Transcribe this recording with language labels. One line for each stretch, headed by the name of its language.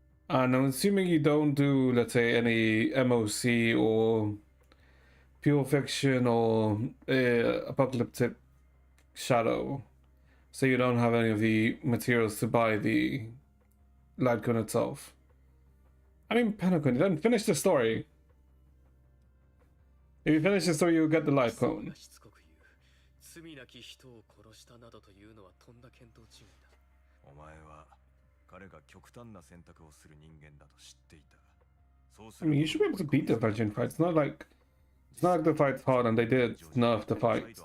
English: And I'm assuming you don't do, let's say, any MOC or pure fiction or apocalyptic shadow. So you don't have any of the materials to buy the Lightcone itself. I mean, Pentagon, you didn't finish the story. If you finish the story, you'll get the Lightcone.
Japanese: 罪なき人を殺したなどというのはとんだ見当違いだ。お前は彼が極端な選択をする人間だと知っていた。
English: I mean, you should be able to beat the Virgin fight. It's not like the fight's hard and they did nerf the fight.